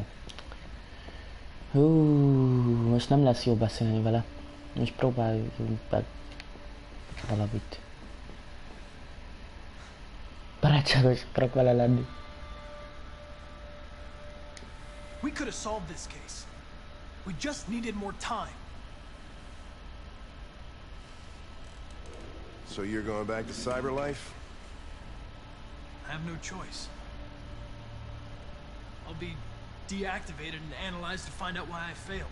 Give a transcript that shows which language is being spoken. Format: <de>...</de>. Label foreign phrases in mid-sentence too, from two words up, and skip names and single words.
<hu>Hú, most nem lesz jó beszélni vele. Most próbáljunk meg valamit. Barátságos akarok vele lenni.</hu> <en>We could have solved this case. We just needed more time. So you're going back to Cyberlife? I have no choice. I'll be deactivated and analyzed to find out why I failed.</en>